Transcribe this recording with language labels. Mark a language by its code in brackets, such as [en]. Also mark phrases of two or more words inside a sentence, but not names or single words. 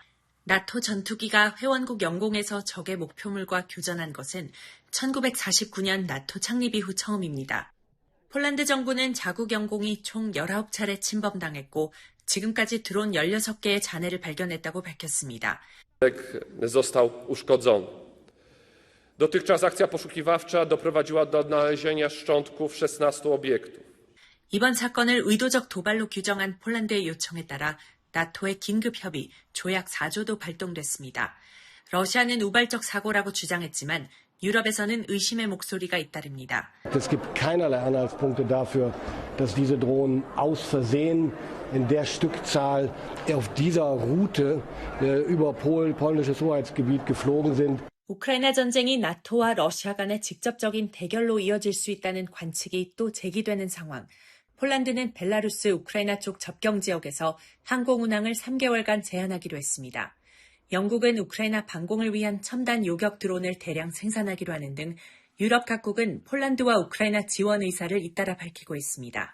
[ko] 나토 전투기가 회원국 영공에서 적의 목표물과 교전한 것은 1949년 나토 창립 이후 처음입니다. 폴란드 정부는 자국 영공이 총 19차례 침범당했고 지금까지 드론 16개의 잔해를 발견했다고 밝혔습니다. [pl] został uszkodzony. Dotychczas akcja poszukiwawcza doprowadziła do odnalezienia szczątków 16 obiektów. [ko] 이번 사건을 의도적 도발로 규정한 폴란드의 요청에 따라 나토의 긴급 협의 조약 4조도 발동됐습니다. 러시아는 우발적 사고라고 주장했지만 유럽에서는 의심의 목소리가 잇따릅니다. [de] Es gibt keinerlei Anhaltspunkte dafür, dass diese Drohnen aus Versehen in der Stückzahl auf dieser Route über polnisches Hoheitsgebiet geflogen sind. [ko] 우크라이나 전쟁이 나토와 러시아 간의 직접적인 대결로 이어질 수 있다는 관측이 또 제기되는 상황. 폴란드는 벨라루스, 우크라이나 쪽 접경 지역에서 항공 운항을 3개월간 제한하기로 했습니다. 영국은 우크라이나 방공을 위한 첨단 요격 드론을 대량 생산하기로 하는 등 유럽 각국은 폴란드와 우크라이나 지원 의사를 잇따라 밝히고 있습니다.